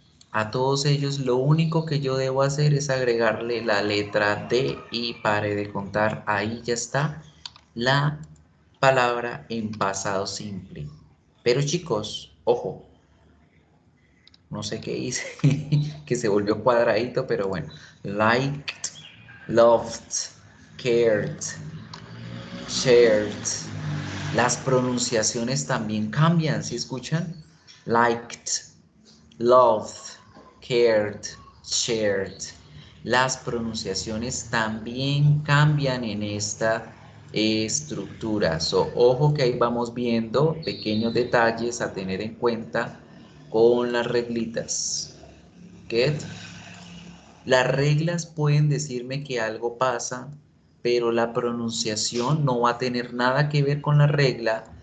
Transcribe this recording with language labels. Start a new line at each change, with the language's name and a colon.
Spanish: A todos ellos lo único que yo debo hacer es agregarle la letra D y pare de contar. Ahí ya está la palabra en pasado simple. Pero chicos, ojo, no sé qué hice, que se volvió cuadradito, pero bueno.
English: Liked, loved, cared, shared.
Spanish: Las pronunciaciones también cambian, ¿sí escuchan?
English: Liked, loved, cared, shared.
Spanish: Las pronunciaciones también cambian en esta estructura. Ojo que ahí vamos viendo pequeños detalles a tener en cuenta con las reglitas. ¿Get? Las reglas pueden decirme que algo pasa, pero la pronunciación no va a tener nada que ver con la regla.